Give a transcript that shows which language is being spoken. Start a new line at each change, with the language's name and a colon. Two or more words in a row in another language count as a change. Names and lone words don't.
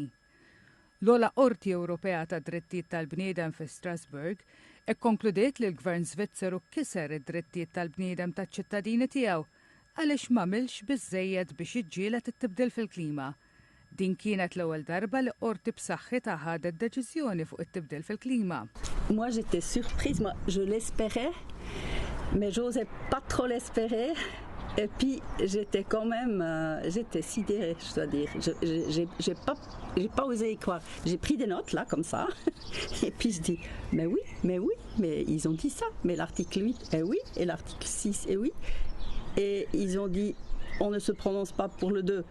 Maltese: L-ola Qorti Ewropea tad-Drittijiet tal-Bniedem fi Strasbourg ikkonkludiet li l-Gvern Svizzeru kiser id-drittijiet tal-bniedem taċ-ċittadini tiegħu għaliex m'għamilx biżżejjed biex jiġġieled it-tibdil fil-klima. Din kienet l-ewwel darba li qorti b'saħħitha ħadet deċiżjoni fuq it-tibdil fil-klima.
French: Moi j'étais surprise, moi je l'espérais, mais j'osais pas trop l'espérer. Et puis j'étais quand même, j'étais sidérée, je dois dire. J'ai pas osé y croire. J'ai pris des notes là comme ça, et puis je dis mais oui, mais ils ont dit ça, mais l'article 8, eh oui, et l'article 6, eh oui, et ils ont dit on ne se prononce pas pour le 2.